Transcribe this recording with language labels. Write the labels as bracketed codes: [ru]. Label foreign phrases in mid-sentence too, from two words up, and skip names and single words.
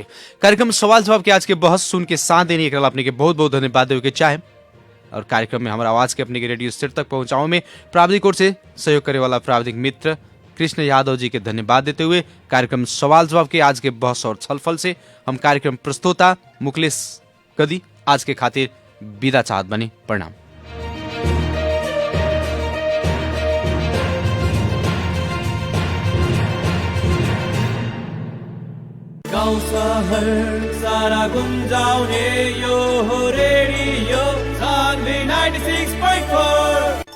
[bho] कार्यक्रम सवाल जवाब के आज के बहस सुन के साथ देने एकरा अपने के बहुत बहुत धन्यवाद देवे के चाहे, और कार्यक्रम में हमारा आवाज के अपने के रेडियो स्टेट तक पहुंचाओ में प्राविधिक ओर से सहयोग करे वाला प्राविधिक मित्र कृष्ण यादव जी के धन्यवाद देते हुए कार्यक्रम सवाल जवाब के आज के बहस और छलफल से हम कार्यक्रम प्रस्तोता मुकलेश कदी आज के खातिर विदा चाहत बने। प्रणाम। [ne] गाउँ सहर सारा गुन्जाउने यो हो रेडियो सान्वी 96.4।